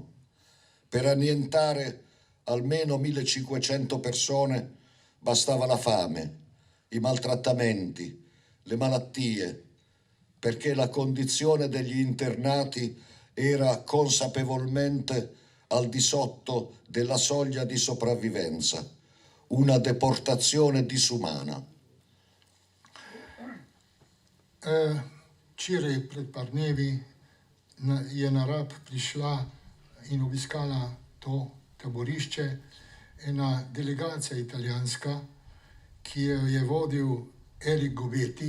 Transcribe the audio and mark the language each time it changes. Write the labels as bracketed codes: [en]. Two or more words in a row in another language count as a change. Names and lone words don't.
[it] Per annientare almeno 1500 persone bastava la fame, i maltrattamenti, le malattie, perché la condizione degli internati era consapevolmente al di sotto della soglia di sopravvivenza, una deportazione disumana. [sl] Včeraj pred par dnevi je na Rab prišla in obiskala to taborišče ena delegacija italijanska, ki jo je vodil Eric Gobetti.